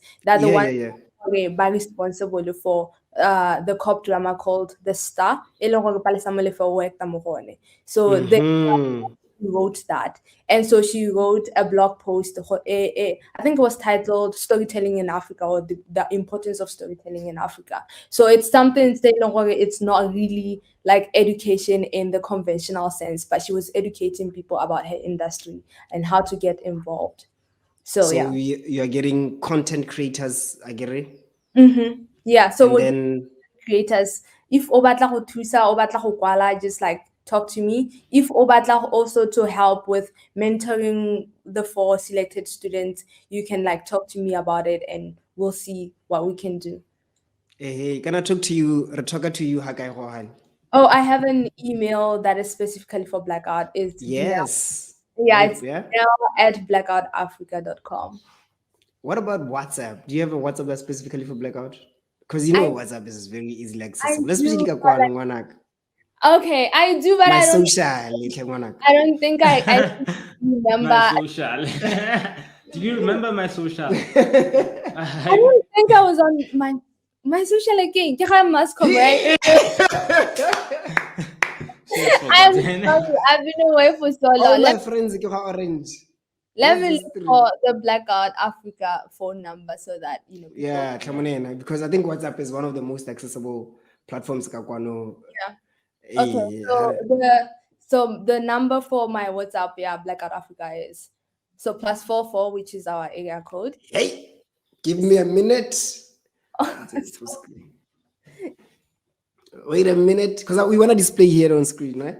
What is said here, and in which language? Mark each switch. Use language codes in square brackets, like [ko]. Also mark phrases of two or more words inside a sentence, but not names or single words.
[en] They're the Yeah, ones yeah, who are responsible for the cop drama called The Star. [tn] E leng gore Palesa Molefe o worked mo go one. [en] So they Mm-hmm. wrote that. And so she wrote a blog post, I think it was titled Storytelling in Africa, or the Importance of Storytelling in Africa. So it's something saying it's not really like education in the conventional sense, but she was educating people about her industry and how to get involved. So So yeah. you are getting content creators, I get it. Yeah. So And with then creators, if [tn] o batla go thusa, o batla go kwala, [en] just like talk to me. If [tn] o batla [en] also to help with mentoring the 4 selected students, you can like talk to me about it and we'll see what we can do. hey, can I talk to you? Talk to you, Hakai Hohan. Oh, I have an email that is specifically for Blackout. It's Dineo. Yes. Yeah, Right, it's yeah. dineo@blackoutafrica.com. What about WhatsApp? Do you have a WhatsApp that's specifically for Blackout? Because you I know WhatsApp is very easily I accessible. Especially do, [tn] ka [en] but [tn] kwano ngwanak. [en] okay, I do, but My I don't [tn] social letle ngwanak. [en] I don't think I remember. My social. Do you remember my social? I don't think I was on my social again. I must come right. She has I'm forgotten. sorry. I've been away for so All long. my friends [tn] ke ga [en] orange. Let What's me this look three? for the Blackout Africa phone number so that people. Yeah, Tlamonena, because I think WhatsApp is one of the most accessible platforms [tn] ka kwano. [en] Yeah. Okay. Eh, So the number for my WhatsApp, yeah, Blackout Africa is so +44, which is our area code. hey, give me a minute. Wait a minute, because we want to display here on screen, right?